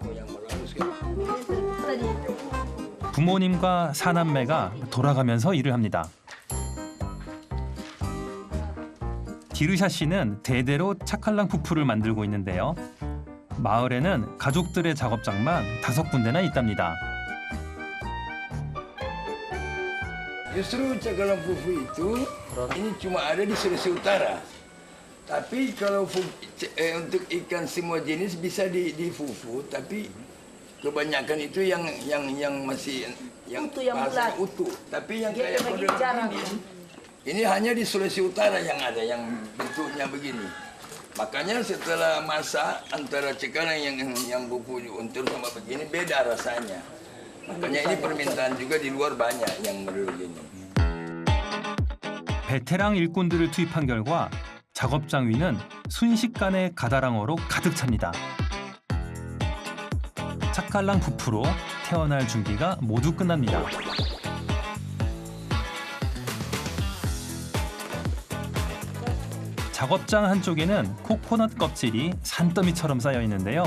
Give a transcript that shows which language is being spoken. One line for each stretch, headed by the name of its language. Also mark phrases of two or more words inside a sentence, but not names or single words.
Korean: 부모님과 사남매가 돌아가면서 일을 합니다. 디르샤 씨는 대대로 차칼랑 푸푸를 만들고 있는데요. 마을에는 가족들의 작업장만 5군데나 있답니다.
Indonesian: Justru cakalang fufu itu ini cuma ada di Sulawesi Utara. Tapi kalau untuk ikan semua jenis bisa di fufu, tapi kebanyakan itu yang masih yang Utuh, yang bahasanya bulat. utuh. Tapi yang Dia kayak begini model jarang. ini hanya di Sulawesi Utara yang ada yang bentuknya begini. Makanya setelah masak antara Cikarang yang bubuk untur sama begini beda rasanya. Makanya ini permintaan juga di luar banyak yang model begini.
Korean: 베테랑 일꾼들을 투입한 결과 작업장 위는 순식간에 가다랑어로 가득 찹니다. 착갈랑 부프로 태어날 준비가 모두 끝납니다. 작업장 한쪽에는 코코넛 껍질이 산더미처럼 쌓여 있는데요.